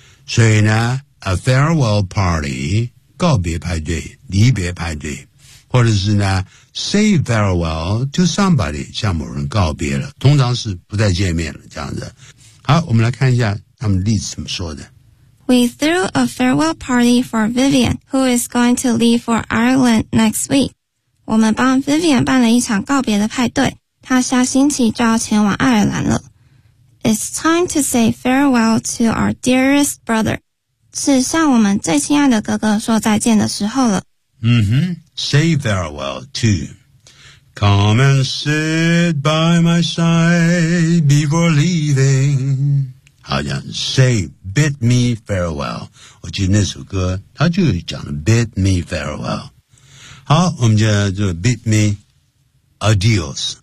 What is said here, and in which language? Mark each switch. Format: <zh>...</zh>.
<zh>所以呢</zh> <en>a farewell party,</en> <zh>告别派对离别派对，或者是呢</zh> <en>say farewell to somebody,</en> <zh>向某人告别了，通常是不再见面了这样子。好，我们来看一下他们例子怎么说的。</zh> <en>We threw a farewell party for Vivian, who is going to leave for Ireland next week.</en> <zh>我们帮 Vivian 办了一场告别的派对，她下星期就要前往爱尔兰了。</zh> <en>It's time to say farewell to our dearest brother.</en> <zh>是向我们最亲爱的哥哥说再见的时候了。</zh> <en>Mm-hmm. Say farewell to. Come and sit by my side before leaving.</en> <zh>好像</zh> <en>say bid me farewell.</en> <zh>我记得那首歌他就讲了</zh> <en>bid me farewell.</en> <zh>好，我们就</zh> <en>bid me adios.</en>